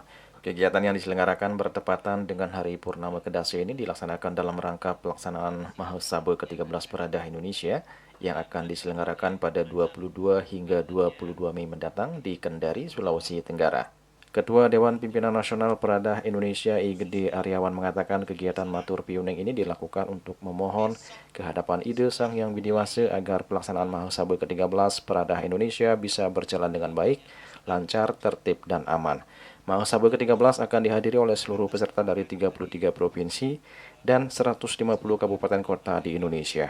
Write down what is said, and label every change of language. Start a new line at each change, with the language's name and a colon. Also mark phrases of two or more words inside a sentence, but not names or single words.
Indonesian: Kegiatan yang diselenggarakan bertepatan dengan Hari Purnama Kedasi ini dilaksanakan dalam rangka pelaksanaan Mahasabah ke-13 Peradah Indonesia yang akan diselenggarakan pada 22 hingga 22 Mei mendatang di Kendari, Sulawesi Tenggara. Ketua Dewan Pimpinan Nasional Peradah Indonesia I Gede Aryawan mengatakan kegiatan matur piuning ini dilakukan untuk memohon kehadapan Ida Sang Hyang Widiwasa agar pelaksanaan Mahasabah ke-13 Peradah Indonesia bisa berjalan dengan baik, lancar, tertib, dan aman. Mahasabah ke-13 akan dihadiri oleh seluruh peserta dari 33 provinsi dan 150 kabupaten kota di Indonesia.